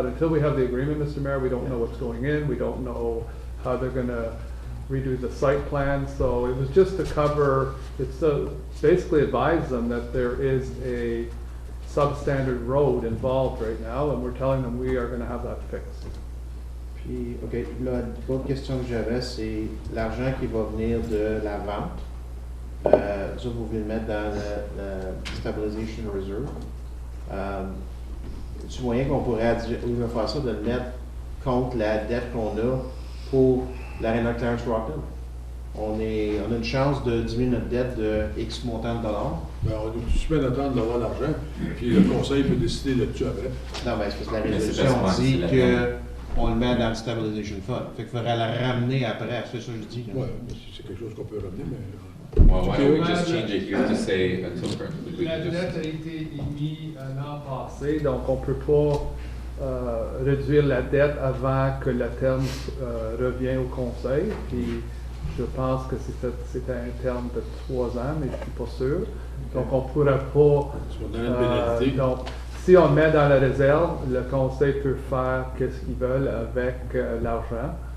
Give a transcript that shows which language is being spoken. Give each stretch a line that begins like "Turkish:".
English: But until we have the agreement, Mr. Mayor, we don't know what's going in. We don't know how they're going to redo the site plan. So it was just to cover, it's to basically advise them that there is a substandard road involved right now, and we're telling them we are going to have that fixed.
French: Puis, OK, l'autre question que j'avais, c'est l'argent qui va venir de la vente. Ça, vous voulez le mettre dans la Stabilization Reserve. Tu moyen qu'on pourrait faire ça, de le mettre contre la dette qu'on a pour l'Arena Clarence Rockland? On a une chance de diminuer notre dette de X montant de dollars. Ben, on est tout de d'attendre d'avoir l'argent, puis le conseil peut décider là-dessus après. Non, mais c'est parce que la résolution dit qu'on le met dans le Stabilization Fund. Fait qu'il faudrait la ramener après, c'est ça que je dis. Oui, c'est quelque chose qu'on peut ramener, mais...
English: Well, why don't we just change it here to say until
French: La dette a été émise l'an passé, donc on ne peut pas réduire la dette avant que le terme revienne au conseil. Puis je pense que c'était un terme de 3 ans, mais je ne suis pas sûr. Donc on ne pourrait pas. Donc, si on le met dans la réserve, le conseil peut faire ce qu'ils veulent avec l'argent.